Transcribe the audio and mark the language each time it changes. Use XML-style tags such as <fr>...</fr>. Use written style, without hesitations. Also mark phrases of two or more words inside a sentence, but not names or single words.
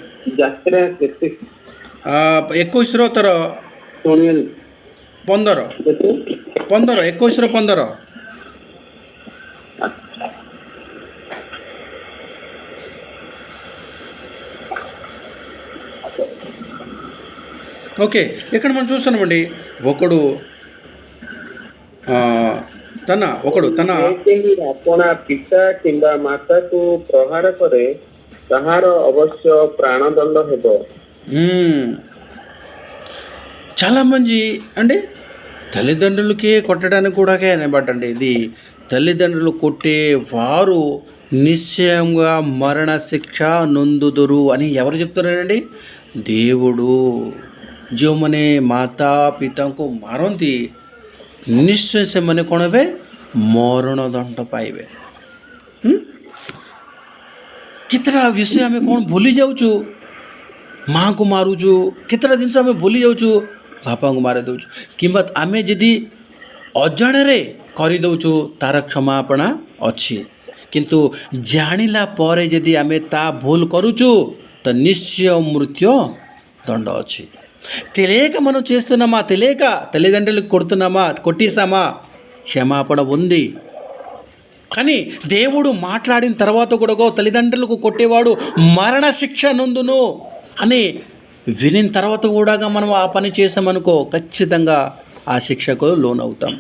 <or>21 ଥର 15 21 ఓకే.</or> <te>ఇక్కడ మనం చూస్తున్నామండి, ఒకడు తన</te> <or>ଆପଣା ପିତା କିମ୍ବା ମାତାକୁ ପ୍ରହାର କରେ ତାହାର ଅବଶ୍ୟ ପ୍ରାଣଦଣ୍ଡ ହେବ.</or> <te>చాలామంది అండి తల్లిదండ్రులకి కొట్టడానికి కూడా అనబట్టండి. ఇది తల్లిదండ్రులు కొట్టే వారు నిశ్చయంగా మరణ శిక్ష నొందుదురు అని ఎవరు చెప్తున్నారండి? దేవుడు.</te> <or>ଯେଉଁମାନେ ମାତା ପିତାଙ୍କୁ ମାରନ୍ତି ନିଶ୍ଚୟ ସେମାନେ କ'ଣ ହେବେ? ମରଣଦଣ୍ଡ ପାଇବେ। କେତେଟା ବିଷୟ ଆମେ କ'ଣ ଭୁଲି ଯାଉଛୁ? ମାଆଙ୍କୁ ମାରୁଛୁ, କେତେଟା ଜିନିଷ ଆମେ ଭୁଲି ଯାଉଛୁ, ବାପାଙ୍କୁ ମାରି ଦେଉଛୁ, କିମ୍ବା ଆମେ ଯଦି ଅଜାଣରେ କରିଦେଉଛୁ ତାର କ୍ଷମାପଣା ଅଛି। କିନ୍ତୁ ଜାଣିଲା ପରେ ଯଦି ଆମେ ତା ଭୁଲ କରୁଛୁ ତ ନିଶ୍ଚୟ</or> <te>మృత్యు దండ</te> <or>ଅଛି।</or> <te>తెలియక మనం చేస్తున్నామా, తెలియక తల్లిదండ్రులకు కొడుతున్నామా, కొట్టేసామా, క్షమాపణ ఉంది. కానీ దేవుడు మాట్లాడిన తర్వాత కూడా తల్లిదండ్రులకు కొట్టేవాడు మరణ శిక్ష నొందును అని వినిన తర్వాత కూడా మనం ఆ పని చేసామనుకో ఖచ్చితంగా ఆ శిక్షకు లోనవుతాం.</te>